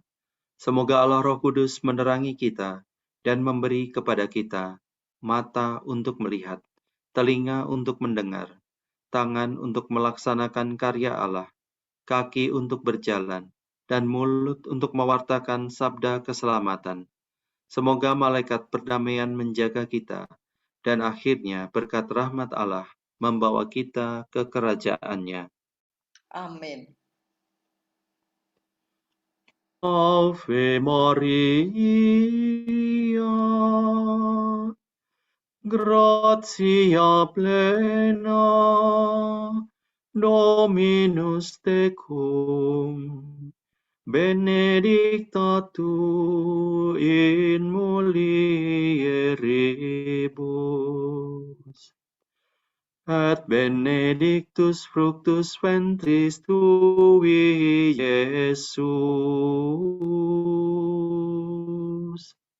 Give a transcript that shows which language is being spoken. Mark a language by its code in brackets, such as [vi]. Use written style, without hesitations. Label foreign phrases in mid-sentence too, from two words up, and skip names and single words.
[id] Semoga Allah Roh Kudus menerangi kita dan memberi kepada kita mata untuk melihat, telinga untuk mendengar, tangan untuk melaksanakan karya Allah, kaki untuk berjalan, dan mulut untuk mewartakan sabda keselamatan. Semoga malaikat perdamaian menjaga kita, dan akhirnya berkat rahmat Allah membawa kita ke kerajaannya. Amin. [la] Ave Maria, gratia plena, Dominus tecum, benedicta tu in mulieribus, et benedictus fructus ventris tui, Iesus.